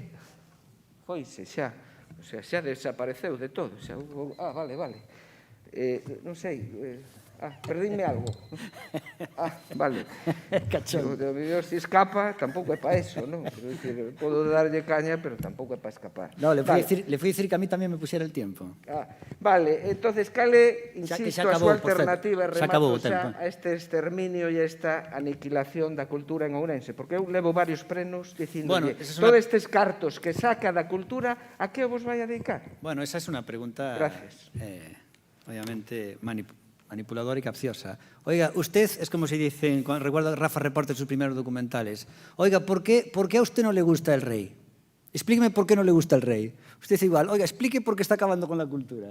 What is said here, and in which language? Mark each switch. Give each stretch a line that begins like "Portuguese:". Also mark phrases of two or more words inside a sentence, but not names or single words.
Galician: Foise xa,
Spanish: o sea,
Galician: xa desapareceu de todo. Vale. Non sei, perdínme algo. Vale. Cachón. O mellor se escapa, tampouco é para eso, non? Podo darlle caña, pero tampouco é para escapar.
Spanish: No, le fui a decir que a mí tamén me pusiera el tiempo.
Galician: Vale, entonces cale, insisto, a súa alternativa remato xa a este exterminio e a esta aniquilación da cultura en Ourense, porque eu levo varios prenos dicindolle, todos estes cartos que saca da cultura, a que vos vai a dedicar?
Spanish: Bueno, esa es una pregunta, obviamente, manipuladora y capciosa. Oiga, usted, es como se dice, recuerdo Rafa Reporte en sus primeros documentales, oiga, ¿por qué a usted no le gusta el rey? Explíqueme por qué no le gusta el rey. Usted es igual, oiga, explique por qué está acabando con la cultura.